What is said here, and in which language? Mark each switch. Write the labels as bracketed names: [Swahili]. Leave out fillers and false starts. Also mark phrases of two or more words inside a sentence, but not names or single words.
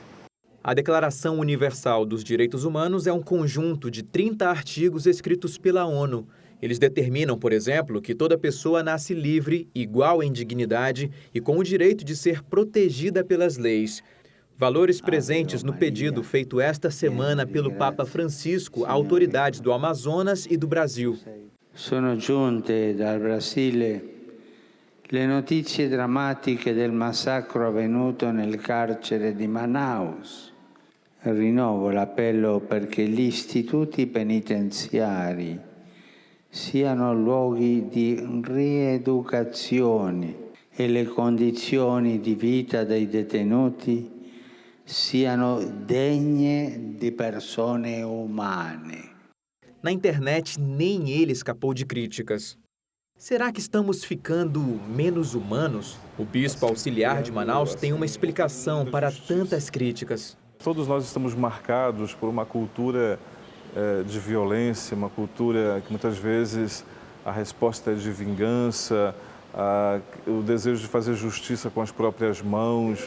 [Portuguese] A Declaração Universal dos Direitos Humanos é um conjunto de 30 artigos escritos pela ONU. Eles determinam, por exemplo, que toda pessoa nasce livre, igual em dignidade e com o direito de ser protegida pelas leis. Valores presentes no pedido feito esta semana pelo Papa Francisco a autoridades do Amazonas e do Brasil. [Italian] Sono giunte dal Brasile le notizie drammatiche del massacro avvenuto nel carcere di Manaus. Rinnovo l'appello perché gli istituti penitenziari siano luoghi di rieducazione e le condizioni di vita dei detenuti siano degne di persone umane. [Portuguese] Na internet, nem ele escapou de críticas. Será que estamos ficando menos humanos? O bispo auxiliar de Manaus tem uma explicação para tantas críticas. Todos nós estamos marcados por uma cultura de violência, uma cultura que muitas vezes a resposta é de vingança, o desejo de fazer justiça com as próprias mãos.